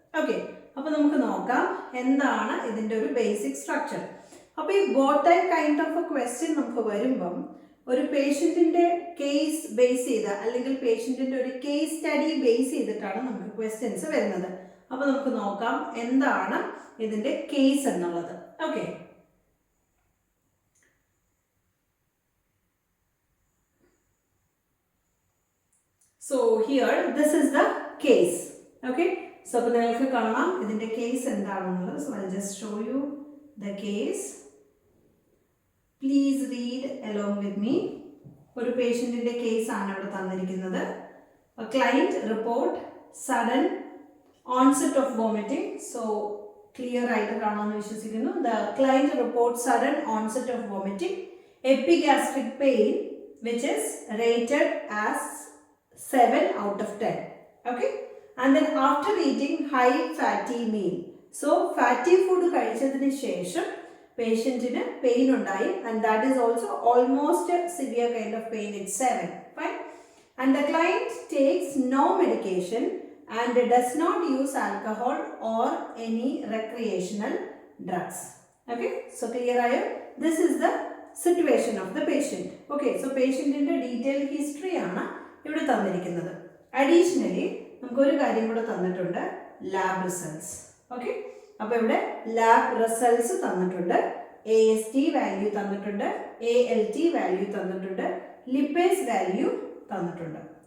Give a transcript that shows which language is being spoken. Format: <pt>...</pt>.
<ml>Okay, അപ്പോൾ നമുക്ക് നോക്കാം എന്താണ് ഇതിൻ്റെ ഒരു ബേസിക് സ്ട്രക്ചർ. അപ്പോൾ ഈ ബോട്ടൈ കൈൻഡ് ഓഫ് എ ക്വസ്റ്റ്യൻ നമുക്ക് വരുമ്പം ഒരു പേഷ്യൻറ്റിൻ്റെ കേസ് ബേസ് ചെയ്ത് അല്ലെങ്കിൽ പേഷ്യൻറ്റിൻ്റെ ഒരു കേസ് സ്റ്റഡി ബേസ് ചെയ്തിട്ടാണ് നമുക്ക് ക്വസ്റ്റ്യൻസ് വരുന്നത്. അപ്പോൾ നമുക്ക് നോക്കാം എന്താണ് ഇതിൻ്റെ കേസ് എന്നുള്ളത്.</ml> <en>Okay, so here this is the case.</en> <ml>Okay, so അപ്പോൾ നിങ്ങൾക്ക് കാണാം ഇതിൻ്റെ കേസ് എന്താണെന്നുള്ളത്.</ml> <en>So I'll just show you the case. Please read along with me.</en> <ml>ഒരു പേഷ്യൻറ്റിൻ്റെ കേസ് ആണ് ഇവിടെ തന്നിരിക്കുന്നത്.</ml> <en>A client report sudden onset of vomiting.</en> <ml>So clear ആയിട്ട് കാണാമെന്ന് വിശ്വസിക്കുന്നു.</ml> <en>The client reports sudden onset of vomiting, epigastric pain which is rated as 7 out of 10. Okay, and then after eating high fatty meal. So fatty food</en> <ml>കഴിച്ചതിന് ശേഷം പേഷ്യൻറ്റിന് pain ഉണ്ടായി,</ml> <en>and that is also almost a severe kind of pain. It's 7. Fine. And the client takes no medication and does not use alcohol or any recreational drugs. Okay, so clear ayo? This is the situation of the patient.</en> <ml>Okay, so പേഷ്യൻറ്റിൻ്റെ detail history ആണ് ഇവിടെ തന്നിരിക്കുന്നത്. Additionally നമുക്കൊരു കാര്യം കൂടെ തന്നിട്ടുണ്ട്, lab results. Okay, അപ്പോൾ ഇവിടെ lab results തന്നിട്ടുണ്ട്. AST വാല്യൂ തന്നിട്ടുണ്ട്, ALT വാല്യൂ തന്നിട്ടുണ്ട്, ലിപ്പേസ് വാല്യൂ തന്നിട്ടുണ്ട്.</ml>